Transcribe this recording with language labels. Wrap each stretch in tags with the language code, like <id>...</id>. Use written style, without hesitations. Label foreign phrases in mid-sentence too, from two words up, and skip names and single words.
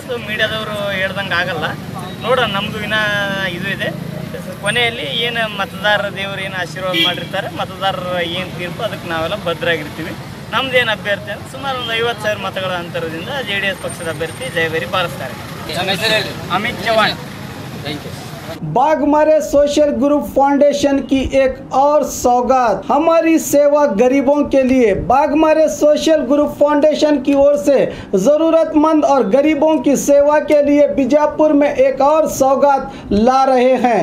<kn>ಸೊ ಮೀಡಿಯಾದವರು ಹೇಳ್ದಂಗೆ ಆಗಲ್ಲ. ನೋಡೋಣ, ನಮ್ಮದು ಇನ್ನೂ ಇದು ಇದೆ. ಕೊನೆಯಲ್ಲಿ ಏನು ಮತದಾರರ ದೇವರು ಏನು ಆಶೀರ್ವಾದ ಮಾಡಿರ್ತಾರೆ, ಮತದಾರರ ಏನು ತೀರ್ಪು, ಅದಕ್ಕೆ ನಾವೆಲ್ಲ ಭದ್ರಾಗಿರ್ತೀವಿ. ನಮ್ದೇನು ಅಭ್ಯರ್ಥಿ ಅಂತ ಸುಮಾರು ಒಂದು 50,000 ಮತಗಳ ಅಂತರದಿಂದ JDS ಪಕ್ಷದ ಅಭ್ಯರ್ಥಿ ಜಯಭೇರಿ ಬಾರಿಸ್ತಾರೆ. ಅಮಿತ್ ಚೌಹಾನ್.</kn> <en>thank you.</en> <hi>बाघमारे सोशल ग्रुप फाउंडेशन की एक और सौगात, हमारी सेवा गरीबों के लिए। बाघमारे सोशल ग्रुप फाउंडेशन की ओर से ज़रूरतमंद और गरीबों की सेवा के लिए बीजापुर में एक और सौगात ला रहे हैं।</hi>